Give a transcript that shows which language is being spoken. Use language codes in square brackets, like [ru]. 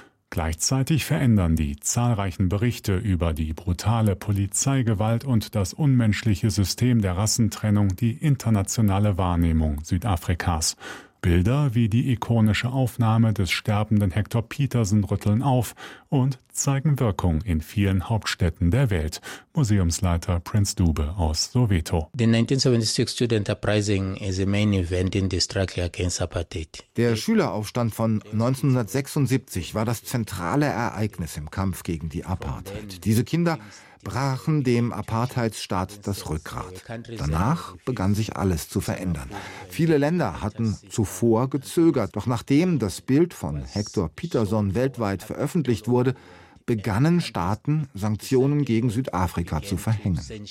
[de] Gleichzeitig verändern die zahlreichen Berichte über die brutale Polizeigewalt und das unmenschliche System der Rassentrennung die internationale Wahrnehmung Südafrikas. Bilder wie die ikonische Aufnahme des sterbenden Hector Petersen rütteln auf und zeigen Wirkung in vielen Hauptstädten der Welt. Museumsleiter Prince Dube aus Soweto. [en] The 1976 student uprising is a main event in the struggle against apartheid. [de] Der Schüleraufstand von 1976 war das zentrale Ereignis im Kampf gegen die Apartheid. Diese Kinder brachen dem Apartheidsstaat das Rückgrat. Danach begann sich alles zu verändern. Viele Länder hatten zuvor gezögert, doch nachdem das Bild von Hector Petersen weltweit veröffentlicht wurde, begannen Staaten, Sanktionen gegen Südafrika zu verhängen.